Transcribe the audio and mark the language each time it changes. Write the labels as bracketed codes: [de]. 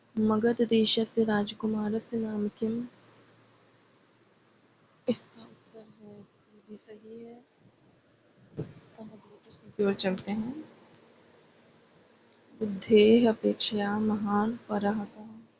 [sa] मगधदेशस्य राजकुमारस्य नाम किम्? [hi] इसका उत्तर है भी सही है। अब अगले प्रश्न की ओर चलते हैं। [sa] बुद्धेः अपेक्षया महान् परः कः?